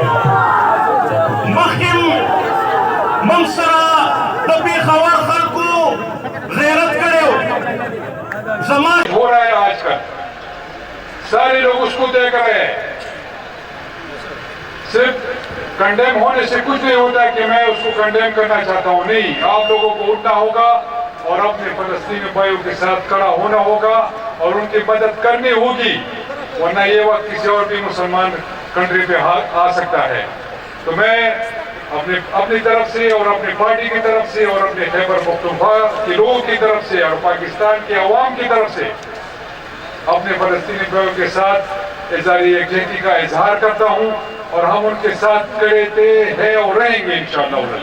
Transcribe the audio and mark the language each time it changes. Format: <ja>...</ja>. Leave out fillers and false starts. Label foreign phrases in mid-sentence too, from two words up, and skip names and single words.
<ps>موږ سره د پېښور خلکو غیرت کړی زما</ps> <ur>ہو رہا ہے آج کل سارے لوگ اس کو دیکھ رہے ہیں صرف کنڈیم ہونے سے کچھ نہیں ہوتا کہ میں اس کو کنڈیم کرنا چاہتا ہوں نہیں آپ لوگوں کو اٹھنا ہوگا اور اپنے فلسطینی بھائیوں کے ساتھ کھڑا ہونا ہوگا اور ان کی مدد کرنی ہوگی ورنہ یہ وقت کسی اور بھی مسلمان کنٹری پہ آ سکتا ہے تو میں اپنی طرف سے اور اپنی پارٹی کی طرف سے اور اپنے خیبر پختونخوا کے لوگوں کی طرف سے اور پاکستان کے عوام کی طرف سے اپنے فلسطینی بھائیوں کے ساتھ اظہار یکجہتی کا اظہار کرتا ہوں اور ہم ان کے ساتھ کھڑے تھے ہیں اور رہیں گے انشاءاللہ</ur>